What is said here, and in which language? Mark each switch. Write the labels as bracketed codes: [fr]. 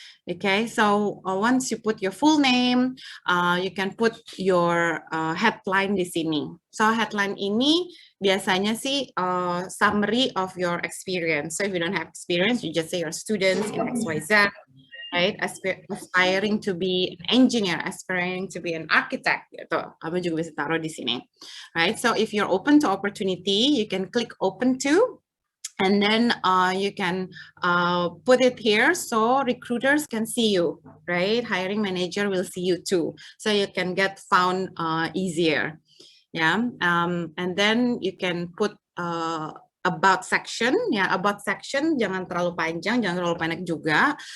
[en] Okay, so once you put your full name, you can put your headline [id] di sini. [en] So headline [id] ini biasanya sih [en] summary of your experience. So if you don't have experience, you just say you're students in XYZ, right? Aspiring to be an engineer, aspiring to be an architect, gitu. [id] Kamu juga bisa taruh di sini, right? [en] So if you're open to opportunity, you can click open to, and then you can put it here so recruiters can see you, right? Hiring manager will see you too, so you can get found easier. Yeah, and then you can put about section, ya, about section [id] jangan terlalu panjang, jangan terlalu pendek juga.